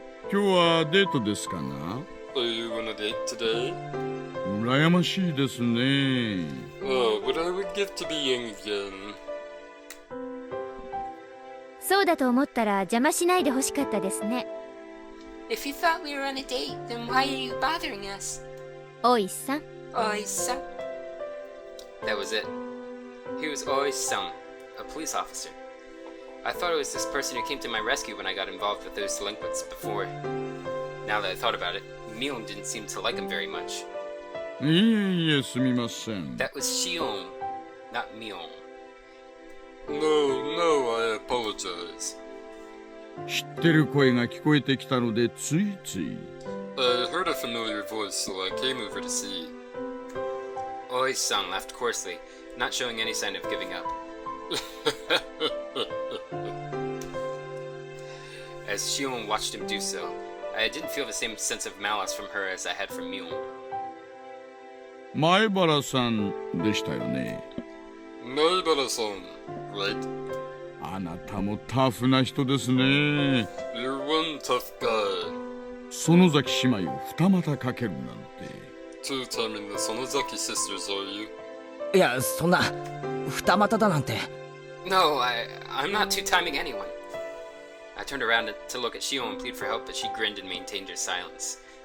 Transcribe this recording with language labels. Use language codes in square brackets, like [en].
[ja] 今日はデートですかな？ [en] Are you on a date today? [ja] 羨ましいですね。 [en] Oh, but I would give to be young again. [ja] そうだと思ったら邪魔しないでほしかったですね。 [en] If you thought we were on a date, then why are you bothering us? [ja] 大石さん、 [en] Oisa. That was it. He was always some, a police officer. I thought it was this person who came to my rescue when I got involved with those delinquents before. Now that I thought about it, Mion didn't seem to like him very much. [ja] いえいえ、すみません。 [en] That was Shion, not Mion. No, I apologize. [ja] 知ってる声が聞こえてきたのでついつい。 [en] I heard a familiar voice, so I came over to see. Oi-san laughed coarsely, not showing any sign of giving up. As Shion watched him do so, I didn't feel the same sense of malice from her as I had from Mion. [ja] 前原さんでしたよね。 [en] Naibara-san, right? [ja] あなたもタフな人ですね。 [en] You're one tough guy. [ja] 園崎姉妹を二股かけるなんて。 [en] Two-timing the Sonozaki sisters, are you? [ja] いや、そんな二股だなんて。 [en] No, I'm not two-timing anyone. I turned around to look at Shion and plead for help, but she grinned and maintained her silence.